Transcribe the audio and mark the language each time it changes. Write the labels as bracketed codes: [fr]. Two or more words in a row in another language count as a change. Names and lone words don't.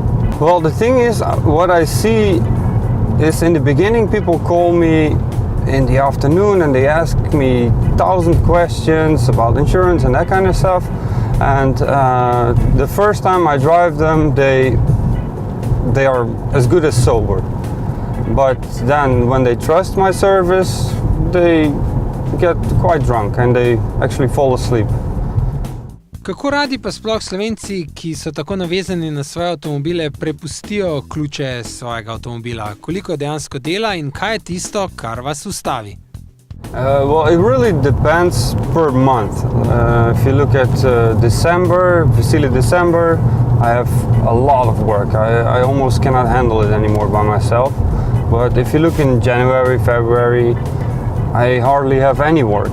[en] Well, the thing is, what I see is in the beginning people call me in the afternoon and they ask me 1,000 questions about insurance and that kind of stuff. And the first time I drive them, they are as good as sober. But then when they trust my service, they get quite drunk and they actually fall asleep. [sl] Kako radi pa sploh Slovenci, ki so tako navezani na svoje avtomobile, prepustijo ključe svojega avtomobila? Koliko dejansko dela in kaj je tisto, kar vas ustavi? [en] Well, it really depends per month. If you look at December, Vasily December, I have a lot of work. I almost cannot handle it anymore by myself. But if you look in January, February, I hardly have any work.